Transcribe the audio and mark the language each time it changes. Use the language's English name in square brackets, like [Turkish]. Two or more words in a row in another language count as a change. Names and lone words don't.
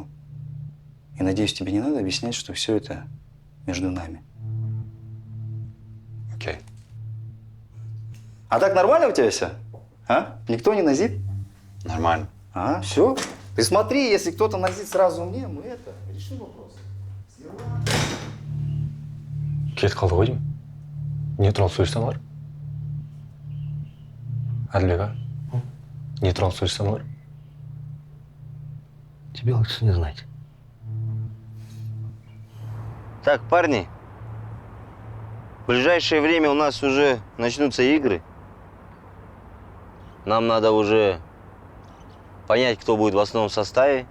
[Russian] И надеюсь, тебе не надо объяснять, что все это между нами. Окей. А так нормально у тебя все? А? Никто не назит? Нормально. А, все. Ты смотри, если кто-то назит сразу мне, мы это, решим вопрос. [Kazakh] Кетіп қалды ғой деймін. Не туралы сөйлессем олар? Әділбек, а? Не туралы сөйлессем олар? [Russian] Тебе лучше не знать. Так, парни, в ближайшее время у нас уже начнутся игры. Нам надо уже понять, кто будет в основном составе.